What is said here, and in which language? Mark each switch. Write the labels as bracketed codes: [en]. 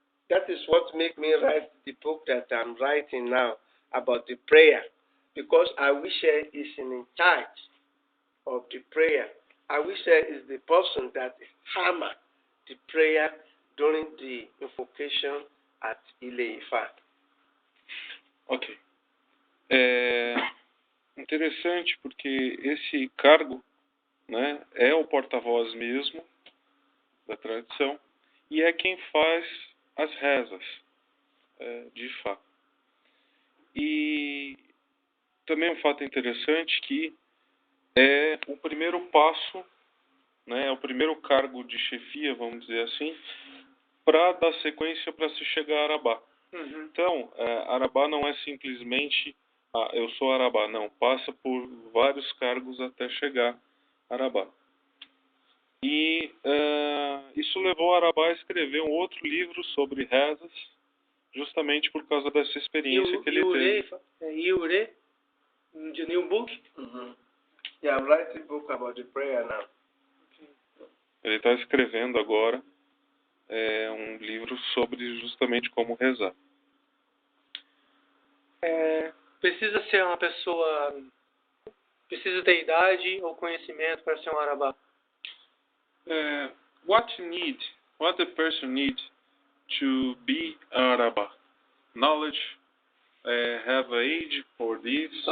[en] That is what made me write the book that I'm writing now about the prayer. Because Auixê is in charge of the prayer. Auixê is the person that hammer the prayer during the invocation at Ile Ifa. Ok. [pt] É interessante porque esse cargo, né, é o porta-voz mesmo da tradição e é quem faz as rezas de Ifá. E também um fato interessante que é o primeiro passo, né, é o primeiro cargo de chefia, vamos dizer assim, para dar sequência para se chegar a Arabá. Uhum. Então, Arabá não é simplesmente eu sou Arabá, não, passa por vários cargos até chegar a Arabá. E isso levou Arabá a escrever um outro livro sobre rezas, justamente por causa dessa experiência que ele teve. [en] Iure? The new book? Yeah, I'm writing a book about the prayer now. [pt] Ele está escrevendo agora um livro sobre justamente como rezar. Precisa ser uma pessoa... Precisa ter idade ou conhecimento para ser um Arabá? [en] What the person need to be Araba? Knowledge, have an age for this?